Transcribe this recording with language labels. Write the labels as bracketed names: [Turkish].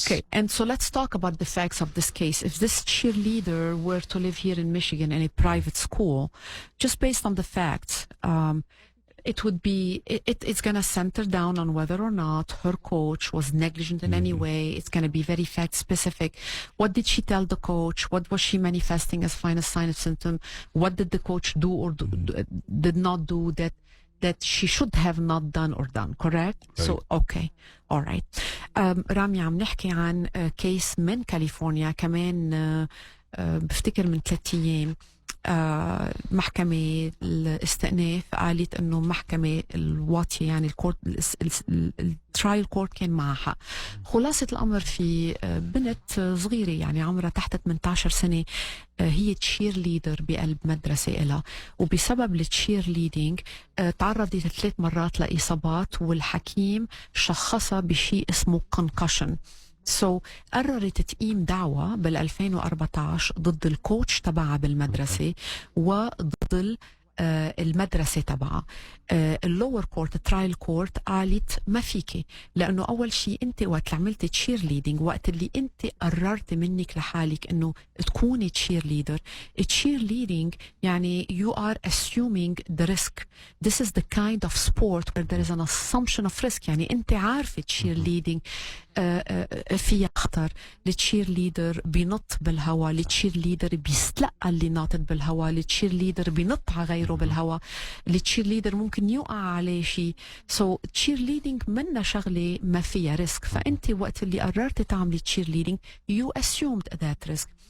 [English] Okay, and so let's talk about the facts of this case. If this cheerleader were to live here in Michigan in a private school, just based on the facts, it would be, it's going to center down on whether or not her coach was negligent in any way. It's going to be very fact specific. What did she tell the coach? What was she manifesting as finest sign of symptom? What did the coach do or did not do that she should have not done or done, correct? Right. So, okay. All right. [Arabic] رامي عم نحكي عن كيس من كاليفورنيا كمان بفتكر من 3 أيام. محكمة الاستئناف قالت انه محكمة الواطية يعني الكورت الترايل كورت كان معها حق. خلاصة الامر في بنت صغيرة يعني عمرها تحت 18 سنة، هي تشير ليدر بقلب مدرسة إلها، وبسبب التشير ليدينج تعرضت 3 مرات لإصابات، والحكيم شخصها بشيء اسمه concussion. قررت تقيم دعوة بال2014 ضد الكوتش تبعها بالمدرسة وضد المدرسة تبعها. اللور كورت الترايل كورت قالت ما فيكي، لأنه أول شيء أنت وقت عملت تشير ليدينج، وقت اللي أنت قررت منك لحالك أنه تكوني تشير ليدر. تشير ليدينج يعني [English] you are assuming the risk. This is the kind of sport where there is an assumption of risk. [Arabic] يعني أنت عارفة تشير ليدينج فيها خطر. التشير ليدر بينط بالهواء، التشير ليدر بيستلقى اللي ناطط بالهواء، التشير ليدر بينط على غيره بالهواء، التشير ليدر ممكن يوقع عليه شيء. تشير ليدينج منا شغلة ما فيها ريسك. فأنت وقت اللي قررت تعملي تشير ليدينج [English] you assumed that risk.